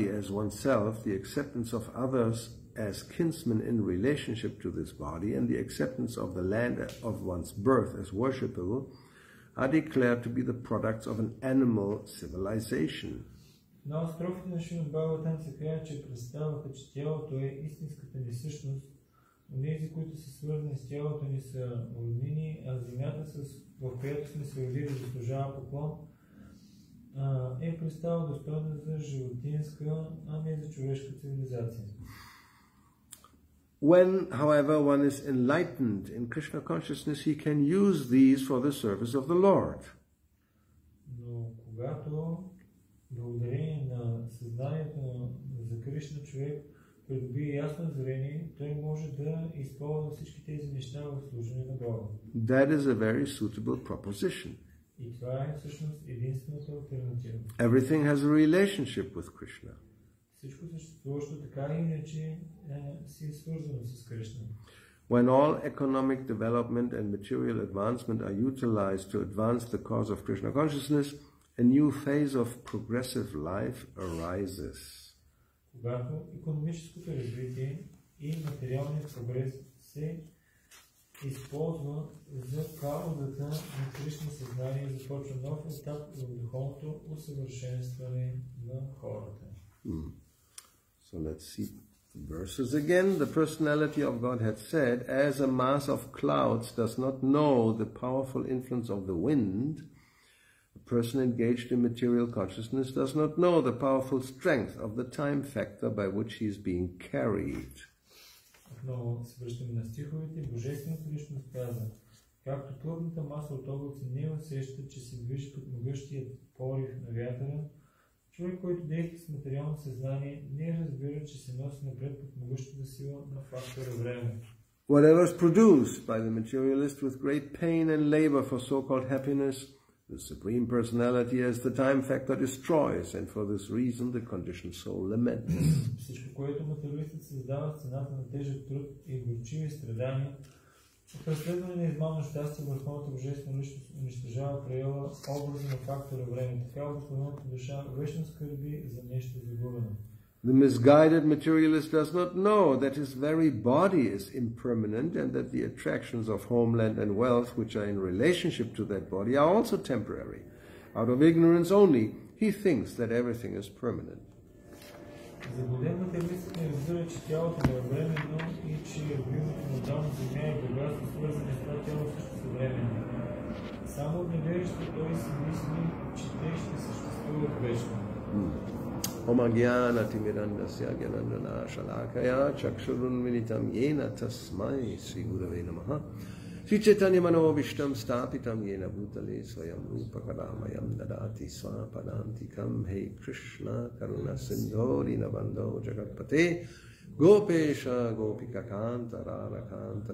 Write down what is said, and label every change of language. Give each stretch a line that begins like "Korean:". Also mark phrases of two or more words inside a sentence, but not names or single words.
English: as oneself, the acceptance of others as kinsmen in relationship to this body, and the acceptance of the land of one's birth as worshipable are declared to be the products of an animal civilization.
Bulgarian: На строфите на Шримад Бхагаватам се казва, че представата, че тялото е истинската ни същност, онези, които са свързани с тялото ни, са роднини, а земята, в която сме се родили, заслужава поклон, е представа достойна за животинска, а не за човешка цивилизация.
English: When, however, one is enlightened in Krishna consciousness, he can use these for the service of the Lord.
Bulgarian: Но когато благодарение на съзнанието за Кришна човек придобие ясно зрение, той може да използва всички тези неща в служение на Бога.
English: That is a very suitable proposition.
Bulgarian: И това е всъщност единствената алтернатива.
English: Everything has a relationship with Krishna.
Bulgarian: Всичко съществуващо така или иначе си е свързано с Кришна.
English: When all economic development and material advancement are utilized to advance the cause of Krishna consciousness, a new phase of progressive life arises.
Bulgarian: Когато икономическото развитие и материалният прогрес се използва за каузата на Кришна съзнание, започва нов етап в духовното усъвършенстване на хората.
English: So let's see the verses again. The personality of God had said, as a mass of clouds does not know the powerful influence of the wind, a person engaged in material consciousness does not know the powerful strength of the time factor by which he is being carried.
Bulgarian: Отново се връщаме на стиховете. Божествената личност каза, както плътната маса от облаци не усеща, че се движи под могъщият порив на вятъра, човек, който действа с материално съзнание, не разбира, че се носи напред под могъщата сила на фактора време.
English: Whatever is produced by the materialist with great pain and labor for so-called happiness, the Supreme Personality as the time factor destroys, and for this reason the conditioned soul laments.
Bulgarian: Всичко, което материалистът създава в цената на тежък труд и горчиви страдания, в преследване на измамно щастие, върховната божествена личност унищожава проява образа на фактора време. Така обикновената душа вечно скърби за нещо загубено.
English: The misguided materialist does not know that his very body is impermanent and that the attractions of homeland and wealth which are in relationship to that body are also temporary. Out of ignorance only, he thinks that everything is permanent.
Bulgarian: Заблуден материалистът не разбира, че тялото е временно и че любимото му дом земя и богатство, свързани с това тяло, също са временни. Само от невежество той си мисли, че те ще съществуват вечно.
Sanskrit: ॐ अज्ञान तिमिरान्धस्य ज्ञानाञ्जन शलाकया चक्षुरुन्मीलितं येन तस्मै श्री गुरवे नमः श्री चैतन्य मनोऽभीष्टं स्थापितं येन भूतले स्वयं रूप कदामह्यं ददाति स्वपदान्तिकम् हे कृष्ण करुणा सिन्धो दीनबन्धो जगत्पते गोपेश गोपिका कान्त राधा कान्त